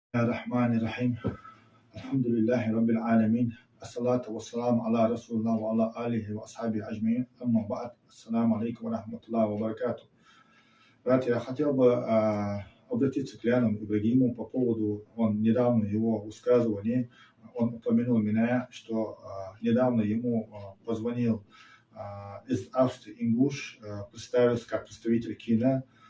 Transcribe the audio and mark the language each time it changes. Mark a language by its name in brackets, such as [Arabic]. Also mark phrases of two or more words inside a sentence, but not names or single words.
[Arabic] الرحمن الرحيم الحمد لله رب العالمين الصلاة والسلام على رسول الله وعلى آله وأصحابه أجمعين أما بعد السلام عليكم ورحمة الله وبركاته. [Russian] Брат, я хотел бы обратиться к Ляну Ибрагиму по поводу, он недавно его высказывания, он упомянул меня, что недавно ему позвонил из Австрии Ингуш, представился как представитель кино.